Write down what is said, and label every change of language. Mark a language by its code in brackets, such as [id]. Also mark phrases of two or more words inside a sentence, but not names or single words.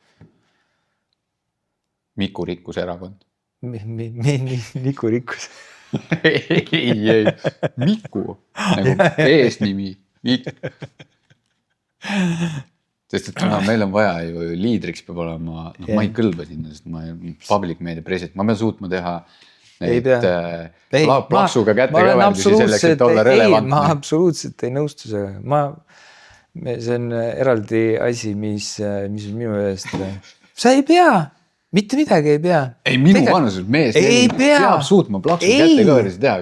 [et] Miku rikkus erakond. Miku rikkus. ei. Miku. Nagu eesnimi. Mikk. Sest et meil on vaja ju liidriks peab olema, ma ei kõlba sinna, sest ma [en] public media president, [et] ma pean suutma teha neid plaksuga kätte kõverdusi selleks, et olla relevantne. Ma absoluutselt ei nõustu sellega. See on eraldi asi, mis on minu eest. Sa ei pea. Mitte midagi ei pea. Ei, minu vanuses mees peab suutma plaksu kätte kõverdusi teha.